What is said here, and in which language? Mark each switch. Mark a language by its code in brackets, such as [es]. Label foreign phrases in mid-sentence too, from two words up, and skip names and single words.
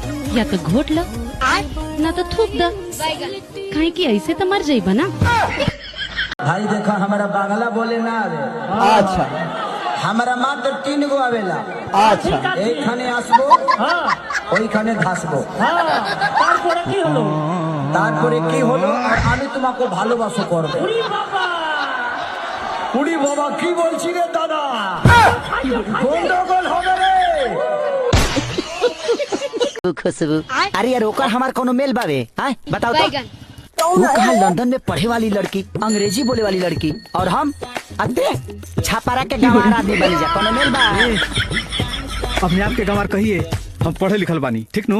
[bho] या तो घोट लो ना तो थूक दो, कहे कि ऐसे तो मर जाइबा ना। भाई देखा हमारा बांग्ला बोले ना आवे। अच्छा हमारा मात्र 3 गो आवेला। अच्छा [bn] এক খানে আসবো ওই খানে ধাসবো। তারপরে কি হলো? তারপরে কি হলো আর আমি তোমাকে ভালোবাসো করব। উড়ি বাবা কি বলছি রে দাদা, গন্ডগোল হবে রে। [bho] खुशबू अरे यार ओकर हमार कोनो मेल बावे हैं बताओ तो। वो कहा लंदन में पढ़े वाली लड़की, अंग्रेजी बोले वाली लड़की, और हम अते छापारा के गंवार आदमी बन जा, कोनो मेल बा। अपने आप के गंवार कहिए, हम पढ़े लिखल बानी ठीक नु।